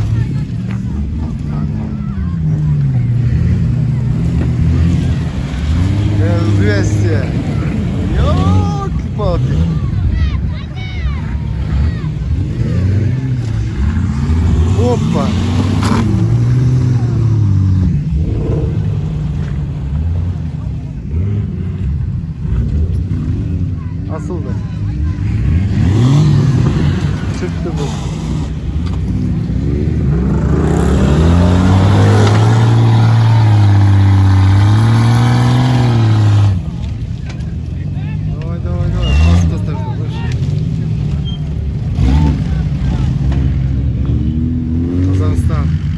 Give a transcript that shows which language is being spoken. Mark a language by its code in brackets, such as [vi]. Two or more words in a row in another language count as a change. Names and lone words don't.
[ru] Л-200, ёлки-палки. Опа. [tr] Asıldı. Çıktı bu. [ru] Давай. Пас выше. Казахстан.